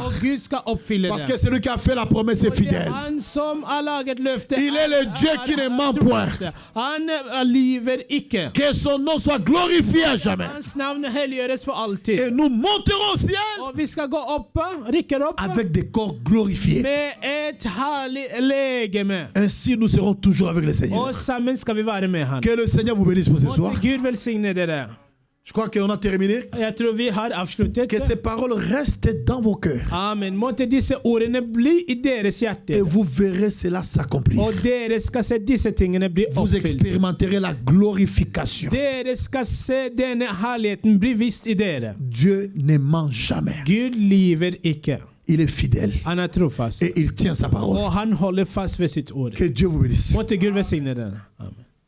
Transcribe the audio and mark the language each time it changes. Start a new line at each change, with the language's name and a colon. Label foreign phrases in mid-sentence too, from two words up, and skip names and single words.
Norwegian: og Gud skal oppfylle
French: Parce que
Norwegian: det.
French: celui qui a fait la promesse est
Norwegian: For det er
French: fidèle.
Norwegian: Han som har laget løftet.
French: Il est le Dieu qui ne ment point.
Norwegian: Han lyver ikke.
French: Que son nom soit glorifié à jamais.
Norwegian: Hans navn helliggjøres for alltid.
French: Et nous monterons au ciel
Norwegian: Og vi skal gå opp, rykker opp,
French: avec des corps glorifiés.
Norwegian: med et herlig legeme.
French: Ainsi nous serons toujours avec le Seigneur.
Norwegian: Og sammen skal vi være med Han.
French: Que le Seigneur vous bénisse pour ce soir.
Norwegian: Måtte Gud velsigne dere.
French: Je crois qu'on a terminé.
Norwegian: Jeg tror vi har avsluttet.
French: Que ces paroles restent dans vos cœurs. Amen.
Norwegian: Måtte disse ordene bli i deres
French: Et
Norwegian: hjerte.
French: vous verrez cela s'accomplir.
Norwegian: Og dere skal se disse tingene bli
French: Vous
Norwegian: oppfylt.
French: expérimenterez la glorification.
Norwegian: Dere skal se denne herligheten bli vist i dere.
French: Dieu ne ment jamais.
Norwegian: Gud lyver ikke.
French: Il est fidèle.
Norwegian: Han er trofast.
French: Et il tient sa parole.
Norwegian: Og han holder fast ved sitt ord.
French: Que Dieu vous bénisse.
Norwegian: Måtte Gud velsigne dere.
French: Amen.